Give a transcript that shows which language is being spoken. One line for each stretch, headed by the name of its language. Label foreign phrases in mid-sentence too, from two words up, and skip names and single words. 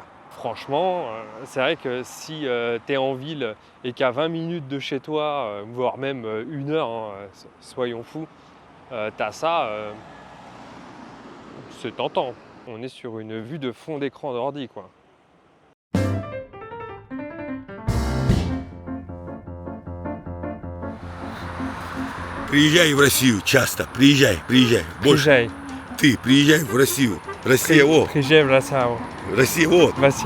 French: Franchement, c'est vrai que si tu es en ville et qu'à 20 minutes de chez toi, voire même 1 heure, hein, soyons fous, tu as ça, c'est tentant. On est sur une vue de fond d'écran d'ordi, quoi.
Russian: Приезжай в Россию часто, приезжай. Больше. Ты приезжай в Россию. Россия, вот. Приезжай в Россию. Россия, вот. Россия.